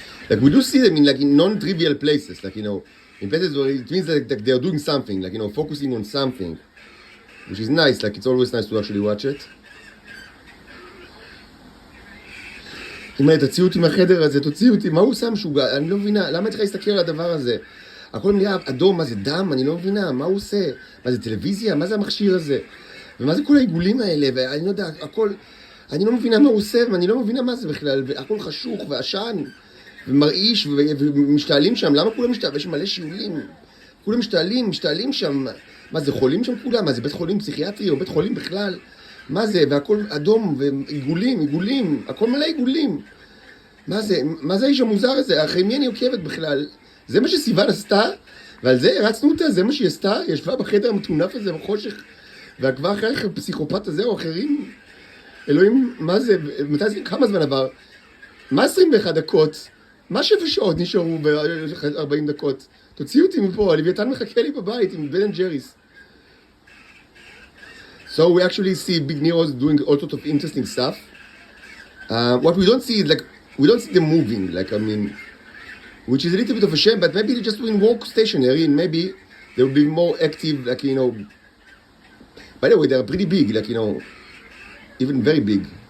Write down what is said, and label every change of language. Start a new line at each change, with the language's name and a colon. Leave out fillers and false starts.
English: Like we do see them in non-trivial places, like in places where it means like they are doing something, like focusing on something, which is nice. Like it's always nice to actually watch it.
Hebrew: תוציאו אותי מהחדר הזה, תוציאו אותי, מה הוא עושה משוגע? אני לא מבינה, למה צריך להסתכל על הדבר הזה? הכל נראה אדום, מה זה דם? אני לא מבינה, מה הוא עושה? מה זה טלוויזיה? מה זה המכשיר הזה? ומה זה כל העיגולים האלה? ואני לא יודע, הכל, אני לא מבינה מה הוא עושה, ואני לא מבינה מה זה בכלל, והכל חשוך ועשן, ומרעיש, ומשתעלים שם, למה כולם משתעלים? יש מלא שיעולים, כולם משתעלים שם, מה זה חולים שם כולם? מה זה בית חולים פסיכיאטרי או בית חולים בכלל? מה זה? והכל אדום, ועיגולים, הכל מלא עיגולים. מה זה האיש המוזר הזה? אחרי מי אני עוקבת בכלל? זה מה שסיוון עשתה, ועל זה הרצנו אותה, זה מה שהיא עשתה, היא ישבה בחדר המטונף הזה בחושך, ועקבה אחרי הפסיכופת הזה או אחרים. אלוהים, מה זה? מתי זה? כמה זמן עבר? מה 21 דקות? מה 7 שעות נשארו ב-40 דקות? תוציאו אותי מפה, הלוויתן מחכה לי בבית עם בן אנד ג'ריס.
English: So we actually see big neros doing all sorts of interesting stuff. What we don't see is we don't see them moving, which is a little bit of a shame, but maybe they're just doing work stationary, and maybe they'll be more active, by the way, they're pretty big, even very big.